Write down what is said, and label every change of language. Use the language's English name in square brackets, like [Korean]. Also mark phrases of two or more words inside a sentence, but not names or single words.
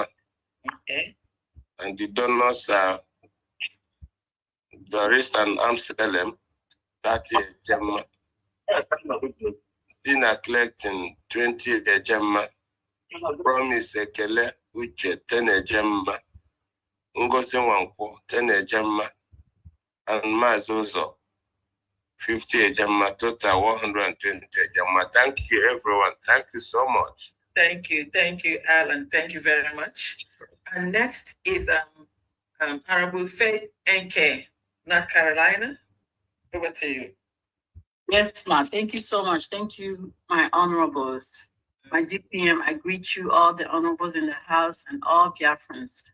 [English] Okay. And the donors are Doris and Amsterdam, 30 ejema. Stina collecting 20 ejema. Promise Ekele, which 10 ejema. Ngozi Wanko, 10 ejema. And Mazozo, 50 ejema, total 120 ejema. Thank you, everyone. Thank you so much. Thank you, Alan. Thank you very much. And next is Honorable Faith Nkere, North Carolina. Over to you. Yes, ma'am. Thank you so much. Thank you, my honorables. My DPM, I greet you, all the honorables in the House and all Biafrans.